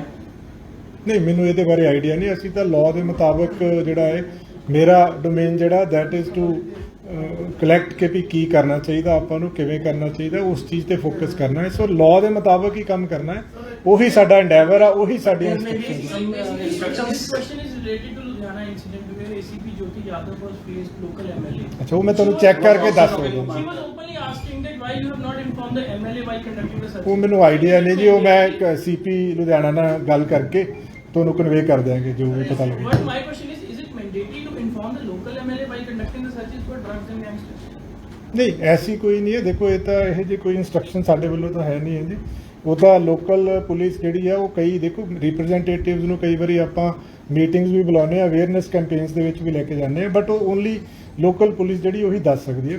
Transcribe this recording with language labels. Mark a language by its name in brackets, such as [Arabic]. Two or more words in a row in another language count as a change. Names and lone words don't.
[Punjabi] ਨਹੀਂ, ਮੈਨੂੰ ਇਹਦੇ ਬਾਰੇ ਆਈਡੀਆ ਨਹੀਂ। ਅਸੀਂ ਤਾਂ ਲਾਅ ਦੇ ਮੁਤਾਬਕ ਜਿਹੜਾ ਹੈ, ਮੇਰਾ ਡੋਮੇਨ ਜਿਹੜਾ [English] that is to collect [Punjabi] ਕੇ ਵੀ ਕੀ ਕਰਨਾ ਚਾਹੀਦਾ, ਆਪਾਂ ਨੂੰ ਕਿਵੇਂ ਕਰਨਾ ਚਾਹੀਦਾ, ਉਸ ਚੀਜ਼ ਤੇ ਫੋਕਸ ਕਰਨਾ ਹੈ। ਸੋ ਲਾਅ ਦੇ ਮੁਤਾਬਕ ਹੀ ਕੰਮ ਕਰਨਾ ਹੈ, ਉਹੀ ਸਾਡਾ ਐਂਡੇਵਰ ਆ, ਉਹੀ ਸਾਡੀਆਂ instructions. [English] This question is related to Ludhiana incident where ACP Jyoti Yadav was faced local MLA. [Punjabi] ਅੱਛਾ, ਉਹ ਮੈਂ ਤੁਹਾਨੂੰ ਚੈੱਕ ਕਰਕੇ ਦੱਸ ਸਕਦਾ। [English] She was openly asking that why you have not informed the MLA while conducting the search. [Punjabi] ਉਹ ਮੈਨੂੰ ਆਈਡੀਆ ਨਹੀਂ ਜੀ, ਉਹ ਮੈਂ ਸੀਪੀ ਲੁਧਿਆਣਾ ਨਾਲ ਗੱਲ ਕਰਕੇ ਤੁਹਾਨੂੰ ਕਨਵੇ ਕਰ ਦਿਆਂਗੇ ਜੋ ਵੀ ਪਤਾ ਲੱਗੇ। [English] But my question is it mandatory to inform the local MLA while conducting the searches for drugs and gangsters? [Punjabi] ਨਹੀਂ, ਐਸੀ ਕੋਈ ਨਹੀਂ ਹੈ। ਦੇਖੋ, ਇਹ ਤਾਂ ਇਹੋ ਜਿਹੀ ਕੋਈ ਇਨਸਟਰਕਸ਼ਨ ਸਾਡੇ ਵੱਲੋਂ ਤਾਂ ਹੈ ਨਹੀਂ ਹੈ ਜੀ। ਉਹ ਤਾਂ [English] local police [Punjabi] ਜਿਹੜੀ ਆ, ਉਹ ਕਈ ਦੇਖੋ ਰਿਪਰੈਜ਼ੈਂਟੇਟਿਵਸ ਨੂੰ ਕਈ ਵਾਰੀ ਆਪਾਂ ਮੀਟਿੰਗਸ ਵੀ ਬੁਲਾਉਂਦੇ ਆ, [English] awareness campaigns [Punjabi] ਦੇ ਵਿੱਚ ਵੀ ਲੈ ਕੇ ਜਾਂਦੇ ਆ, ਬਟ ਉਹ [English] only local police [Punjabi] ਜਿਹੜੀ ਉਹੀ ਦੱਸ ਸਕਦੀ ਹੈ।